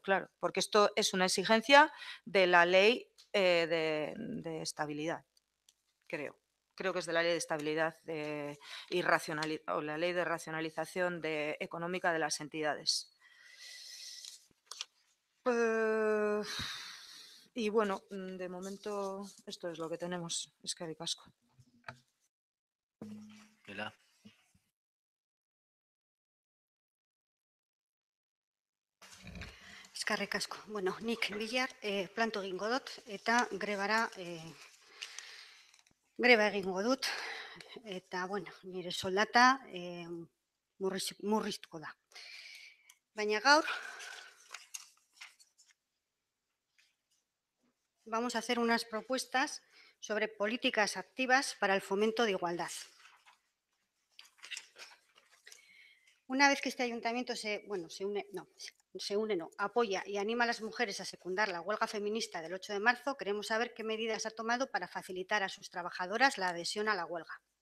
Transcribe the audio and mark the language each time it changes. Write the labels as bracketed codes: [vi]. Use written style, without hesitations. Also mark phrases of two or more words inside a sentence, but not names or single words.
[es] Claro, porque esto es una exigencia de la Ley de Estabilidad, creo. Creo que es de la Ley de Estabilidad o la Ley de Racionalización Económica de las Entidades. Y bueno, de momento esto es lo que tenemos. [eu] Eskerrik asko. Eskerrik asko. Bueno, nik Villar planto egingo dut eta greba egingo dut eta bueno, nire soldata murriztuko da. Baina gaur [es] vamos a hacer unas propuestas sobre políticas activas para el fomento de igualdad. Una vez que este ayuntamiento apoya y anima a las mujeres a secundar la huelga feminista del 8 de marzo, queremos saber qué medidas ha tomado para facilitar a sus trabajadoras la adhesión a la huelga.